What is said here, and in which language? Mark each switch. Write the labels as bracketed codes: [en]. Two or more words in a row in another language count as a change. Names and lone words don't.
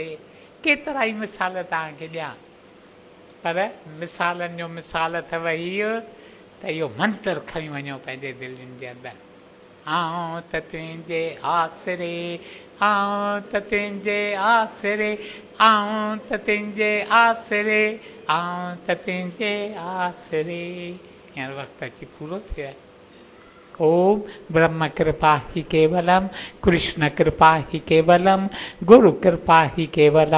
[sd] केतिरा ई मिसाल तव्हांखे ॾियां, पर मिसालनि जो मिसाल अथव हीअ त इहो मंत्र खणी वञो पंहिंजे दिलनि जे अंदरि। आऊं त तुंहिंजे आसरे, आऊं त तुंहिंजे आसरे, आऊं त तुंहिंजे आसरे, आऊं त तुंहिंजे आसरे। हींअर वक़्तु अची पूरो थियो आहे। [sa] ओम ब्रह्म कृपा ही केवलम, कृष्ण कृपा ही केवलम, गुरु कृपा ही केवलम।